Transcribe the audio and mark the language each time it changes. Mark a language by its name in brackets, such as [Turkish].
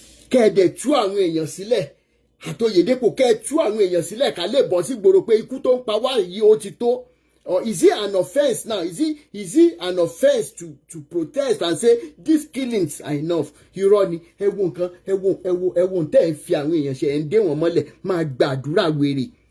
[Yoruba] Kẹ́ẹ̀dẹ̀ tú àwọn èèyàn sílẹ̀ àtòyèdèpò kẹ́ẹ̀ tú àwọn èèyàn sílẹ̀ ká lè bọ́ sí gbòòrò pé ikú tó ń pa wá yìí ó ti tó. [English] Or is it an offense now? Is it an offense to protest and say these killings are enough? [Yoruba] Irọ́ ni ẹ wo nǹkan ẹ wo tẹ́ ẹ fi àwọn èèyàn ṣe ẹ̀ ń dé wọn mọ́lẹ̀ máa gbàdúrà wèrè.